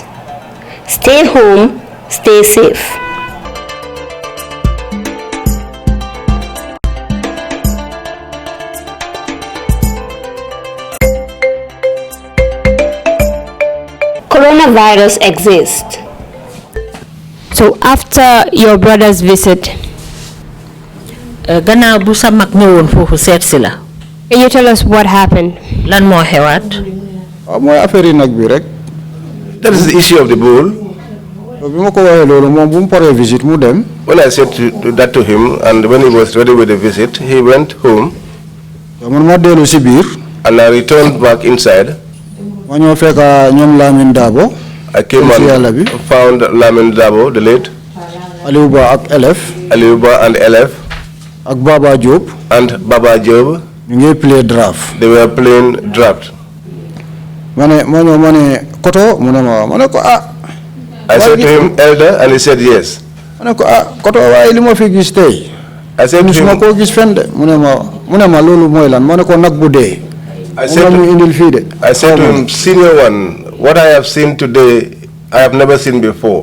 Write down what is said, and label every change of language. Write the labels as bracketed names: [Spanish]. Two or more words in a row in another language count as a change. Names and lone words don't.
[English] Stay home, stay safe. Coronavirus exists. So after your brother's visit, [Wolof] gannaaw bu sa mag ñëwoon foofu seet si la. [English] can you tell us what happened? [Wolof] Lan moo xewaat? mooy affaire yi nag bi rek. [English] That is the issue of the bull. [Wolof] bi ma ko waxee loolu moom bu mu paree visite mu dem. [English] When I said that to him, and when he was ready with the visit, he went home. [Wolof] man ma dellu si biir. [English] And I returned back inside. [Wolof] ma ñëw fekk ñoom Lamine Dabo. [English] I came and found Lamine Dabo, the late. [Wolof] Aliou Ba ak Elef. [English] Aliou Ba and Elef. [Wolof] Ak Baba Diop. [English] And Baba Diop. [Wolof] ñu ngi [English] play draft. They were playing draft. [Wolof] ma ñëw koto mu ne ma ne ko [English] I said to him, elder, and he said yes. I said to him, I said to him, senior one, what I have seen today, I have never seen before.